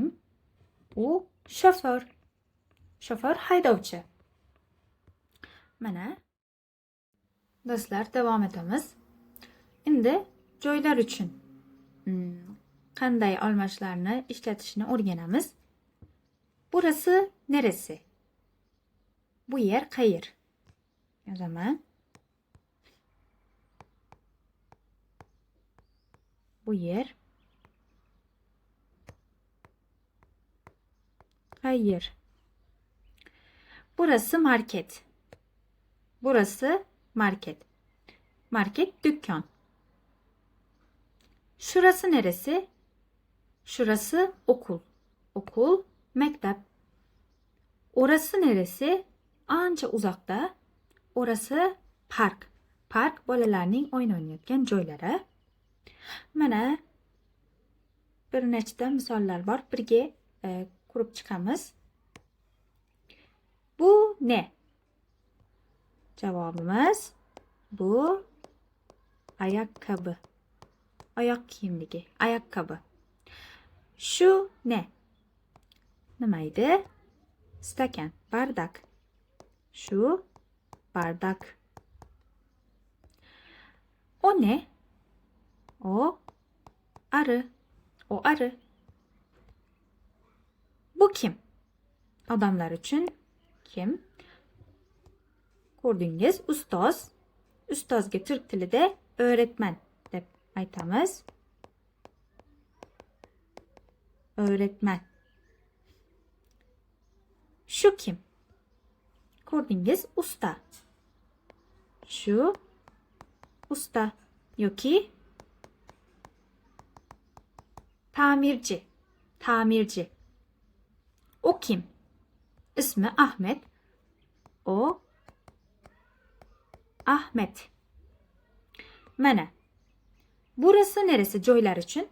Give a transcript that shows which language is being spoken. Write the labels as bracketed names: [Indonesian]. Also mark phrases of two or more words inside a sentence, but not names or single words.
[Uzbek] U shoför. Shoför haydovchi. Mana do'stlar, davom etamiz. Endi joylar uchun qanday olmoshlarni ishlatishni o'rganamiz. [Turkish] Burası neresi? [Uzbek] Bu yer qayer? Yozaman. Bu yer qayer? [Turkish] Burası market. Burası market. Market dükkan. Şurası neresi? Şurası okul. Okul mektep. Orası neresi? [Uzbek] Ancha uzoqda. [Turkish] Orası park. [Uzbek] Park bolalarning o'yin o'ynayotgan joylari. Mana bir nechta misollar bor. Birga ko'rib chiqamiz. [Turkish] Bu ne? [Uzbek] Javobimiz bu ayakkabı. Oyoq kiyimligi, ayakkabı. Shu ne? Nima edi? Stakan, bardak. Shu bardak. [Turkish] O ne? O arı. O arı. Bu kim? [Uzbek] Odamlar uchun kim? Ko'rdingiz, ustoz. Ustozga turk tilida öğretmen deb aytamiz. [Turkish] Öğretmen. [Uzbek] Shu kim? Ko'rdingiz, usta. Shu usta yoki tamirci. [Turkish] Tamirci. O kim? İsmi Ahmet. O Ahmet. [Uzbek] Mana [Turkish] Burası neresi [Uzbek] joylar için?